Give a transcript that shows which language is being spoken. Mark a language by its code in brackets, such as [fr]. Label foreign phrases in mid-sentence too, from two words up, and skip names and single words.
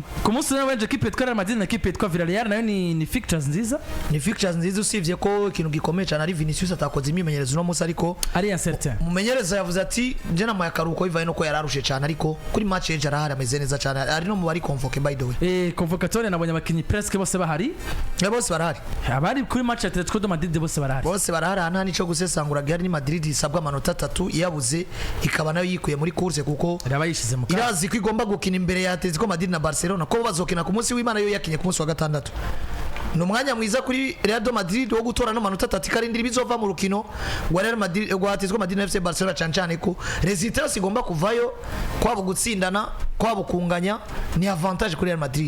[rn] ku munsi wa equipe twara Madrid na equipe twa Villarreal nayo ni fixtures nziza usivye ko ikintu gikomeye cyane ari Vinicius atakoze imyimenyerezo no munsi ariko ari incertain mumenyereza yavuze ati nje na mayakaruko bivaye no ko yararushe cyane ariko kuri match ejo arahari ameze neza cyane ari no mu bari convoqué [en] by the way [rn] convocatoire nabonye abakinyi presque bose bahari bose barahari abari kuri match ya Atletico de Madrid bose barahari nta nico gusesangura gari ni Madrid isabwa amanota 3 yabuze ikaba nayo yikuye muri course kuko irabayishize mu kazi irazi ko igomba gukina imbere ya Atletico Madrid na Barcelona ko bazokina ku munsi w'Imana yo yakinye ku munsi wa gatandatu no mwanya mwiza kuri Real de Madrid wo gutora no manota 3 karindira bizova mu rukino wa Real Madrid wa Atletico Madrid na FC Barcelona cancane ko resultat sigomba kuvayo kwabo gutsindana kwabo kunganya ni avantage kuri Real Madrid